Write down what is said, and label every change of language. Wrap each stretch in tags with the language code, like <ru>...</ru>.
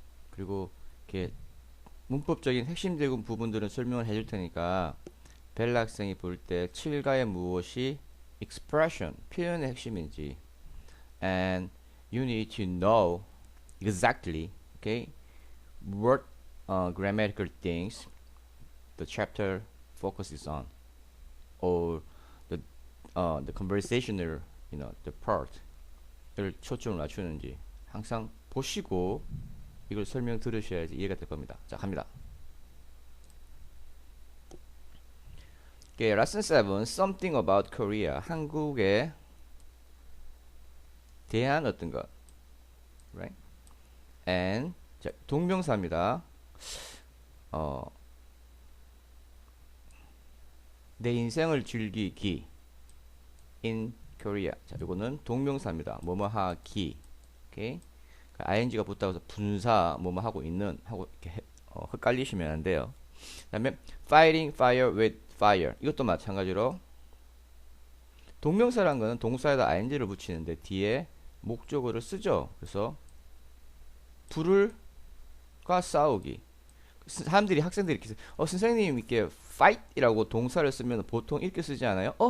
<ko>그리고 이렇게 문법적인 핵심적인 부분들은 설명을 해줄 테니까 벨 학생이 볼 때 7과의 무엇이 expression, 표현의 핵심인지</ko> <en>and you need to know exactly, okay, what grammatical things the chapter focuses on</en> <ko>or the conversational the part을 초점을 맞추는지 항상 보시고 이걸 설명 들으셔야지 이해가 될 겁니다. 자, 갑니다.</ko> <en>Okay, lesson 7 something about Korea</en> <ko>한국에 대한 어떤 것</ko> <en>right?</en> <ko>and 자, 동명사입니다. 내 인생을 즐기기 in Korea. 자, 이거는 동명사입니다. 뭐뭐 하기. 오케이. ing가 붙다고 해서 분사 뭐뭐 하고 있는 하고 이렇게 헷갈리시면 안 돼요. 그다음에 fighting fire with fire. 이것도 마찬가지로 동명사란 거는 동사에다 ing를 붙이는데 뒤에 목적어를 쓰죠. 그래서 불을과 싸우기. 사람들이 학생들이 이렇게 선생님 이렇게 fight이라고 동사를 쓰면 보통 이렇게 쓰지 않아요?</ko>